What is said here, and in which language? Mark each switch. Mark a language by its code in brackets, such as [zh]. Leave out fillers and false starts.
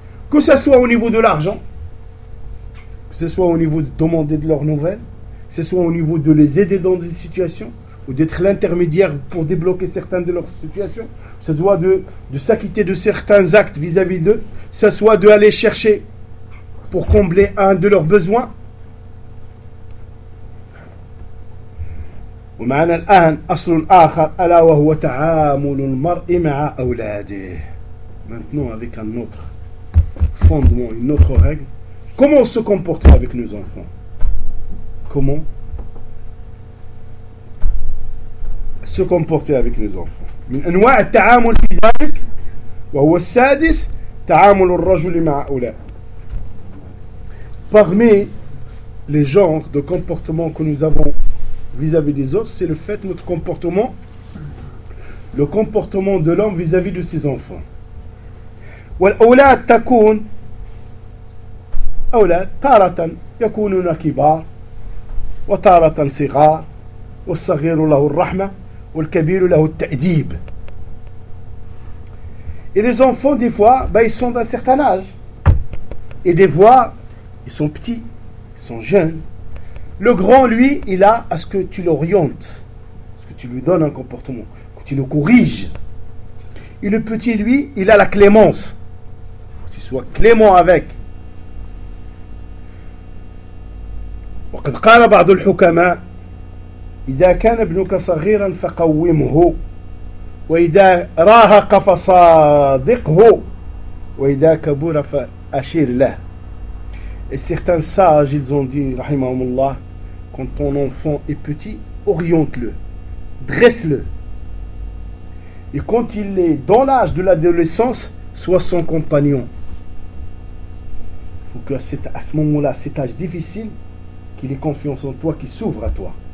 [fr] Que ce soit au niveau de l'argent, que ce soit au niveau de demander de leurs nouvelles, que ce soit au niveau de les aider dans des situations, ou d'être l'intermédiaire pour débloquer certaines de leurs situations, que ce soit de s'acquitter de certains actes vis-à-vis d'eux, que ce soit d'aller chercher pour combler un de leurs besoins. [ar] ومعنا الآن أصل آخر ألا وهو تعامل المرء مع أولاده. [fr] Maintenant avec un autre fondement, une autre règle. Comment se comporter avec nos enfants? Comment se comporter avec nos enfants? [ar] من أنواع التعامل في ذلك وهو السادس تعامل الرجل مع أولاده. [fr] Parmi les genres de comportement que nous avons vis-à-vis des autres, c'est le fait, notre comportement, le comportement de l'homme vis-à-vis de ses enfants. [ar] وَالْأَوْلَادْ تَكُونَ أَوْلَادْ تَارَةً يَكُونُونَ كِبَارٍ وَتَارَةً صِغَارٍ وَالصَّغِيرُ لَهُ الرَّحْمَةِ وَالْكَبِيرُ لَهُ التَّأْدِيبِ. [fr] Et les enfants, des fois, ils sont d'un certain âge. Et des fois, ils sont petits, ils sont jeunes. Le grand, lui, il a à ce que tu l'orientes, à ce que tu lui donnes un comportement, que tu le corriges. Et le petit, lui, il a la clémence. Que tu sois clément avec. [ar] وقد قال بعض الحكماء إذا كان ابنك صغيرا فقومه وإذا راهق فصادقه وإذا كبر فأشير له. [fr] Et certains sages, ils ont dit, [ar] rahimahumullah, [fr] quand ton enfant est petit, oriente-le, dresse-le. Et quand il est dans l'âge de l'adolescence, sois son compagnon. Il faut qu'à ce moment-là, cet âge difficile, qu'il ait confiance en toi, qu'il s'ouvre à toi.